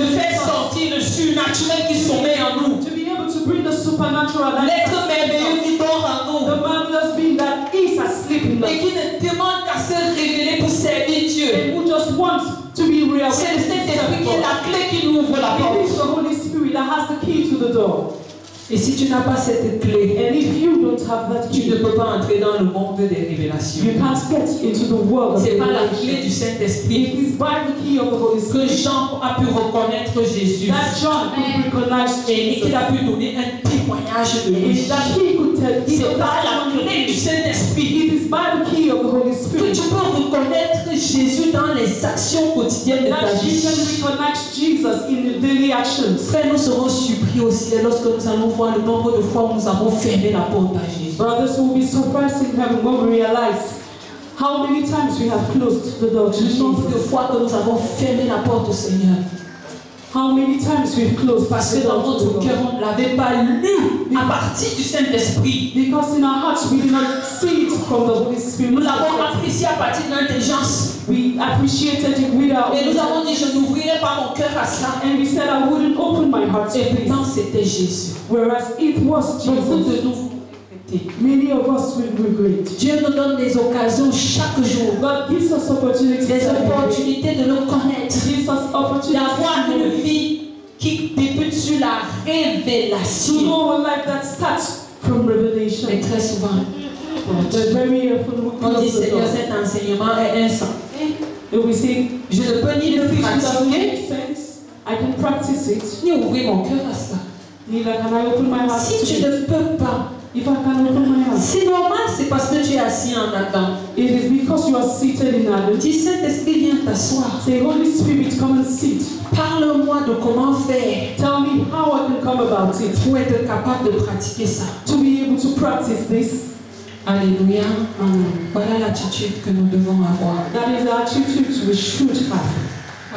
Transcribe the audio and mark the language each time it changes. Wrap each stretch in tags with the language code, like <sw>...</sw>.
<fr>de faire sortir le surnaturel qui sommeille en nous.</fr> <en>To be able to bring the supernatural.</en> <fr>L'être merveilleux qui dort en nous.</fr> <en>The marvelous being that is asleep in us.</en> <fr>Et qui ne demande qu'à se révéler pour servir Dieu.</fr> <en>And who just wants to be real.</en> <fr>C'est le Saint-Esprit qui est la clé qui nous ouvre la porte.</fr> <en>It is the Holy Spirit that has the key to the door.</en> <fr>Et si tu n'as pas cette clé,</fr> <en>and if you don't have that key,</en> <fr>tu ne peux pas entrer dans le monde des révélations.</fr> <en>You can't get into the world.</en> <fr>C'est pas la clé du Saint-Esprit</fr> <en>It is by the key of the Holy Spirit</en> <fr>que Jean a pu reconnaître Jésus.</fr> <en>That John could recognize</en> <fr>et qu'il a pu donner un témoignage de lui. C'est par la clé du Saint-Esprit</fr> <en>It is by the key of the Holy Spirit</en> <fr>que tu peux reconnaître Jésus dans les actions quotidiennes de ta vie.</fr> <en>That you can recognize Jesus in the daily actions.</en> <fr>Frère, nous serons surpris aussi lorsque nous allons voir le nombre de fois où nous avons fermé la porte à Jésus.</fr> <en>Brothers will be surprised in heaven when we realize how many times we have closed the door to Jesus.</en> <fr>Le nombre de fois que nous avons fermé la porte au Seigneur.</fr> <en>How many times we've closed</en> <fr>parce que dans notre cœur on ne l'avait pas lu à partir du Saint-Esprit.</fr> <en>Because in our hearts we did not see it from the Holy Spirit.</en> <fr>Nous l'avons apprécié à partir de l'intelligence.</fr> <en>We appreciated it with our.</en> <fr>Et nous avons dit je n'ouvrirai pas mon cœur à ça.</fr> <en>And we said I wouldn't open my heart to it.</en> <fr>Et pourtant c'était Jésus.</fr> <en>Whereas it was Jesus.</en> <fr>Beaucoup de nous.</fr> <en>Many of us will regret.</en> <fr>Dieu nous donne des occasions chaque jour.</fr> <en>God gives us opportunities.</en> <fr>Des opportunités de le connaître.</fr> <en>Gives us opportunities.</en> <fr>D'avoir une vie qui débute sur la révélation.</fr> <en>To know a life that starts from revelation.</en> <fr>Mais très souvent, on dit Seigneur, cet enseignement est insensé.</fr> <en>We say,</en> <fr>je ne peux ni le pratiquer,</fr> <en>I can practice it,</en> <fr>ni ouvrir mon cœur à ça.</fr> <en>Neither can I open my heart.</en> <fr>Si tu ne peux pas,</fr> <en>if I can open my heart,</en> <fr>c'est normal, c'est parce que tu es assis en attente.</fr> <en>It is because you are seated in Adam.</en> <fr>Dis Saint-Esprit, viens t'asseoir.</fr> <en>Say, Holy Spirit, come and sit.</en> <fr>Parle-moi de comment faire.</fr> <en>Tell me how I can come about it.</en> <fr>Pour être capable de pratiquer ça.</fr> <en>To be able to practice this.</en> <fr>Alléluia. Voilà l'attitude que nous devons avoir.</fr> <en>That is the attitude we should have.</en>